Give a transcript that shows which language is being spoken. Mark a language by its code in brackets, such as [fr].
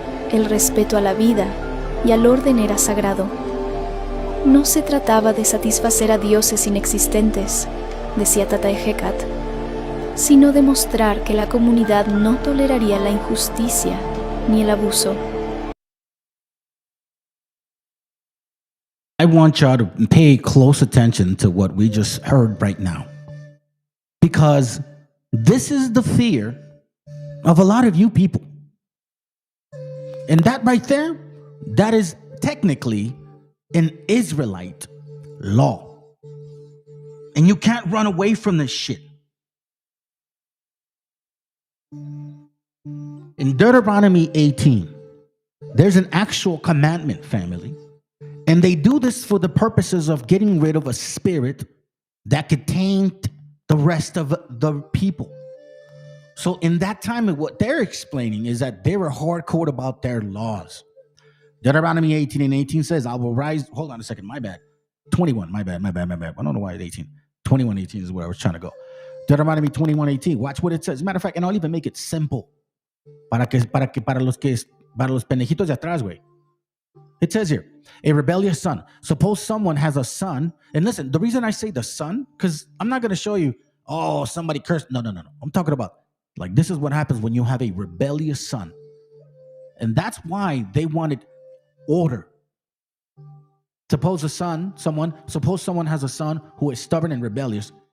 [es] El respeto a la vida y al orden era sagrado. No se trataba de satisfacer a dioses inexistentes, decía Tata Hecat, sino de mostrar que la comunidad no toleraría la injusticia ni el abuso. [en] I want y'all to pay close attention to what we just heard right now. Because this is the fear of a lot of you people. And that right there, that is technically an Israelite law. And you can't run away from this shit. In Deuteronomy 18, there's an actual commandment, family. And they do this for the purposes of getting rid of a spirit that could taint the rest of the people. So in that time, what they're explaining is that they were hardcore about their laws. Deuteronomy 18:18 says, I will rise. Hold on a second. My bad. 21. My bad. I don't know why it's 18. 21:18 is where I was trying to go. Deuteronomy 21:18. Watch what it says. As a matter of fact, and I'll even make it simple. [es] Para los pendejitos de atrás, güey. [en] It says here, a rebellious son. Suppose someone has a son. And listen, the reason I say the son, because I'm not going to show you, oh, somebody cursed. No. I'm talking about, like, this is what happens when you have a rebellious son. And that's why they wanted order. Suppose someone has a son who is stubborn and rebellious.